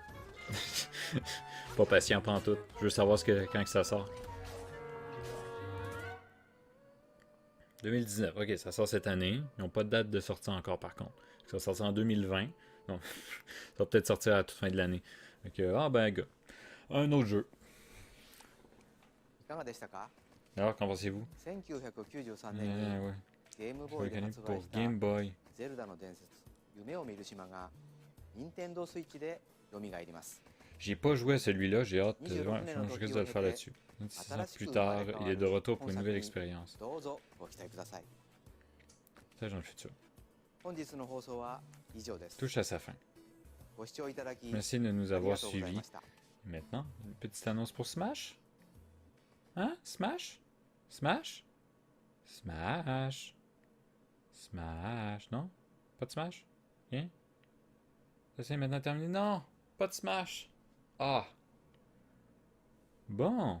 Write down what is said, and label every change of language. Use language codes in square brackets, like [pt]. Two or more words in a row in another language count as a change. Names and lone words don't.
[fr] Pas patient pantoute. Je veux savoir quand que ça sort. 2019. Ok, ça sort cette année. Ils n'ont pas de date de sortie encore par contre. Ça va sortir en 2020. Donc, ça va peut-être sortir à la toute fin de l'année. Donc, ah ben gars. Un autre jeu. [ja] いかがでしたか？ [fr] Alors, qu'en pensez-vous? [ja] 1993 年に [fr] ouais. [ja] ゲームボーイで発売 [fr] Pour [ja] した [fr] Game Boy. [ja] ゼルダの伝説夢を見る島が任天堂スイッチで蘇ります。 [fr] J'ai pas joué à celui-là, j'ai hâte. Je risque de le faire là-dessus. 6 ans plus tard, il est de retour pour une nouvelle expérience. [ja] どうぞご期待ください。 [fr] Ça, dans le futur. [ja] 本日の放送は以上です。 [fr] Touche à sa fin. [ja] ご視聴いただき [fr] Merci de nous [ja] あり [fr] avoir [ja] がとうござい [fr] suivis. [ja] ました。 [fr] Maintenant, une petite annonce pour Smash? Hein? Smash? Smash? Smash? Smash? Non? Pas de Smash? Rien? Ça c'est maintenant terminé? Non! Pas de Smash! Ah! Bon!